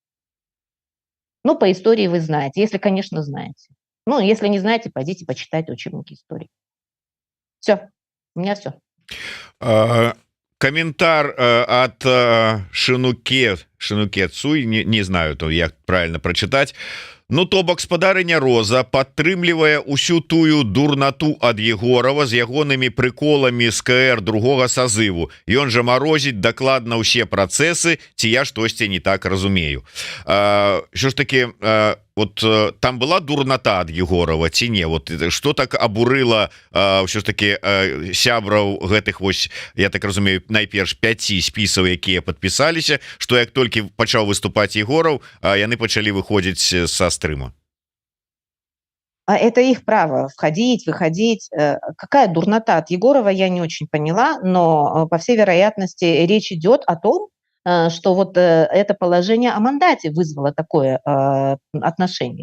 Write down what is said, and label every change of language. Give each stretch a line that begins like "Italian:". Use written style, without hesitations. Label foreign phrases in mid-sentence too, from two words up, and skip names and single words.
Russian: Ну, по истории вы знаете, если, конечно, знаете. Ну, если не знаете, пойдите почитайте учебники истории. Все, у меня все. Комментар от Шинуке Цуй, не знаю, то як правильно прочитать.
Belarusian: Ну, то бок спадарыня Роза падтрымлівае ўсю тую дурнату ад Егорова з ягонымі прыколамі з КР другога сазыву. Ён жа марозіць дакладна ўсе працэсы, ці я штосьці не так разумею. Що ж таки, вот там была дурната ад Егорова ці не? Вот што так абурыла ўсё ж таки сябраў гэтых, вось, я так разумею, найперш 5 спісаў, якія падпісаліся, што як толькі пачаў выступаць Егоров, яны пачалі выходзіць са стрима.
Russian: Это их право входить, выходить. Какая дурнота от Егорова, я не очень поняла, но, по всей вероятности, речь идет о том, что вот это положение о мандате вызвало такое отношение.